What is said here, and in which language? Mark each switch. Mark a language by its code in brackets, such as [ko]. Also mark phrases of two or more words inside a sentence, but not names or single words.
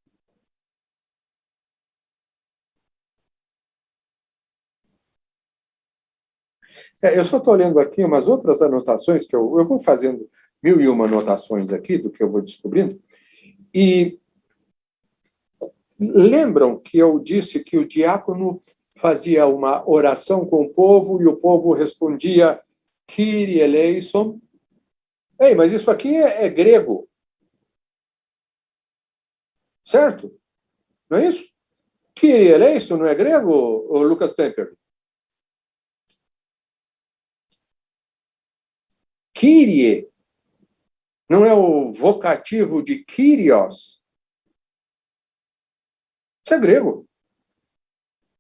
[pt] Eu só estou lendo aqui umas outras anotações, que eu vou fazendo 1001 anotações aqui do que eu vou descobrindo, e lembram que eu disse que o diácono fazia uma oração com o povo e o povo respondia [el] Kyrie eleison? [pt] Ei, mas isso aqui é grego. Certo? Não é isso? [el] Kyrie eleison [pt] não é grego, ou Lucas Temper? Kyrie não é o vocativo de Kyrios? Isso é grego.